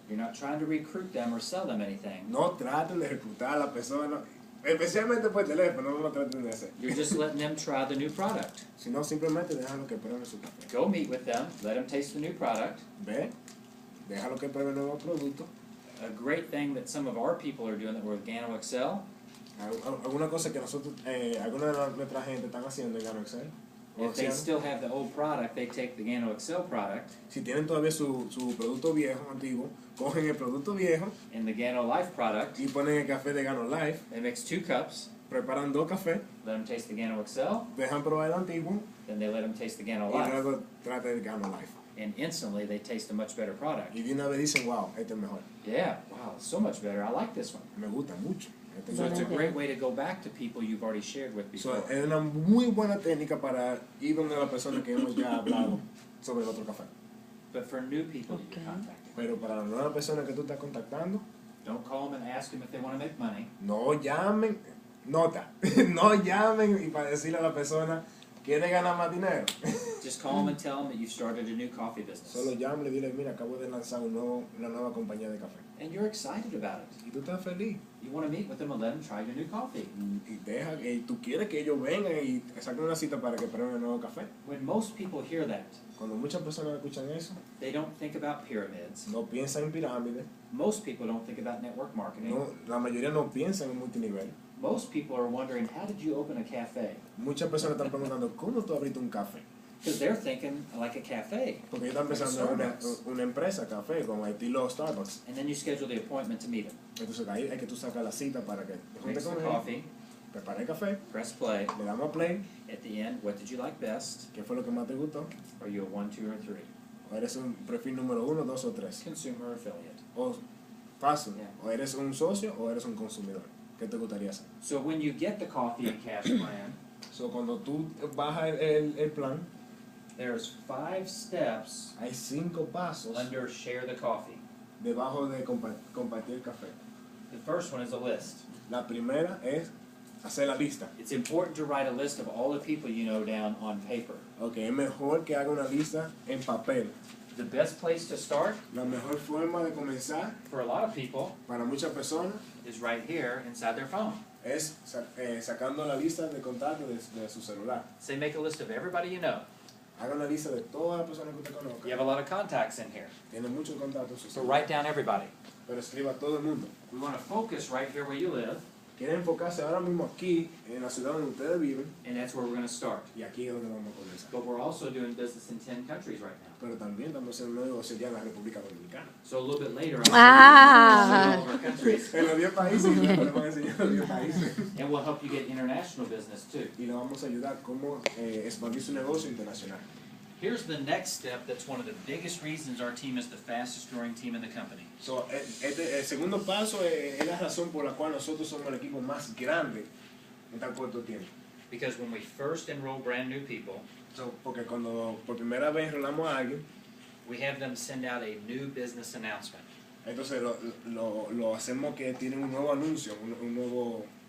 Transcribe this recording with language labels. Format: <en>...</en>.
<en>You're not trying to recruit them or sell them anything.</en> <es>No traten de reclutar a la persona, especialmente por teléfono, no lo traten de hacer.</es> <en>You're just letting them try the new product.</en> <es>Sino simplemente déjalo que prueben su café.</es> <en>Go meet with them, let them taste the new product.</en> <es>Ve, déjalo que prueben el nuevo producto.</es> <en>A great thing that some of our people are doing that we're with Gano Excel</en> <es>Alguna cosa que nosotros, alguna de nuestra gente están haciendo en Gano Excel.</es> <en>If they still have the old product, they take the Gano Excel product</en> <es>Si tienen todavía su producto viejo, antiguo, cogen el producto viejo</es> <en>and the Gano Life product.</en> <es>y ponen el café de Gano Life,</es> <en>They mix 2 cups,</en> <es>preparan 2 cafés,</es> <en>let them taste the Gano Excel,</en> <es>dejan probar el antiguo</es> <en>then they let them taste the Gano</en> <es>y</es> <en>Life.</en> <es>luego tratan el Gano Life.</es> <en>And instantly they taste a much better product.</en> <es>Y de una vez dicen, wow, este es mejor.</es> <en>Yeah, wow, it's so much better. I like this one.</en> <es>Me gusta mucho. Este es</es> <en>So it's a</en> <es>mejor.</es> <en>great way to go back to people you've already shared with So, before.</en> <es>es una muy buena técnica para ir donde la persona que hemos ya hablado sobre el otro café.</es> <en>But for new people Okay. you're contacting,</en> <es>Pero para la nueva persona que tú estás contactando,</es> <en>don't call them and ask them if they want to make money.</en> <es>no llamen, nota, no llamen y para decirle a la persona, ¿quiere ganar más dinero?</es> <en>Just call them and tell them that you've started a new coffee business.</en> <es>Solo llámale y dile, mira, acabo de lanzar una nueva compañía de café.</es> <en>And you're excited about it.</en> <es>Y tú estás feliz.</es> <en>You want to meet with them and let them try your new coffee.</en> <es>Y deja que tú quieres que ellos vengan y saquen una cita para que prueben el nuevo café.</es> <en>When most people hear that,</en> <es>Cuando muchas personas escuchan eso,</es> <en>they don't think about pyramids.</en> <es>no piensan en pirámides,</es> <en>Most people don't think about network marketing.</en> <es>no, la mayoría no piensan en multinivel.</es> <en>Most people are wondering, how did you open a cafe?</en> <es>Muchas personas están preguntando, ¿cómo tú abriste un café?</es> <en>Because they're thinking like a cafe.</en> <es>Porque ellos están pensando en una empresa, café, como estilo Starbucks.</es> <en>And then you schedule the appointment to meet them.</en> <es>Entonces ahí hay que tú sacar la cita para que te juntes</es> <en>Mix the</en> <es>con él,</es> <en>coffee,</en> <es>prepara el café,</es> <en>press play.</en> <es>le damos play,</es> <en>At the end, what did you like best?</en> <es>¿qué fue lo que más te gustó?</es> <en>Are you a 1, 2, or 3?</en> <es>O eres un perfil número 1, 2 o 3.</es> <en>Consumer affiliate.</en> <es>O fácil, Yeah. o eres un socio o eres un consumidor. ¿Qué te gustaría hacer?</es> <en>So when you get the coffee and cash plan,</en> <es>So, cuando tú bajas el plan,</es> <en>there's 5 steps</en> <es>hay 5 pasos</es> <en>under share the coffee.</en> <es>debajo de compartir el café.</es> <en>The first one is a list.</en> <es>La primera es hacer la lista.</es> <en>It's important to write a list of all the people you know down on paper.</en> <es>Ok, es mejor que haga una lista en papel.</es> <en>The best place to start</en> <es>La mejor forma de comenzar</es> <en>for a lot of people</en> <es>para muchas personas</es> <en>is right here inside their phone.</en> <es>Es sacando la lista de contactos de su celular.</es> <en>Say, make a list of everybody you know.</en> <es>Haga una lista de todas las personas que usted conozca.</es> <en>You have a lot of contacts in here.</en> <es>Tiene muchos contactos en su So celular.</es> <en>write down everybody.</en> <es>Pero escriba a todo el mundo.</es> <en>We want to focus right here where you live,</en> <es>Quiere enfocarse ahora mismo aquí, en la ciudad donde ustedes viven,</es> <en>and that's where we're going to start.</en> <es>y aquí es donde vamos a comenzar.</es> <en>But we're also doing business in 10 countries right now.</en> <es>Pero también estamos haciendo un negocio ya en la República Dominicana.</es> <en>So a little bit later, Ah. I'll show you all of our countries,</en> <es>En los 10 países, y le vamos a enseñar los 10 países.</es> <en>and we'll help you get international business too.</en> <es>Y le vamos a ayudar cómo expandir su negocio internacional.</es> <en>Here's the next step that's one of the biggest reasons our team is the fastest growing team in the company.</en> <es>So, el segundo paso es la razón por la cual nosotros somos el equipo más grande en tan corto tiempo.</es> <en>Because when we first enroll brand new people,</en> <es>So, porque cuando por primera vez enrolamos a alguien,</es> <en>we have them send out a new business announcement.</en> <es>entonces lo hacemos que tienen un nuevo anuncio, un nuevo</es>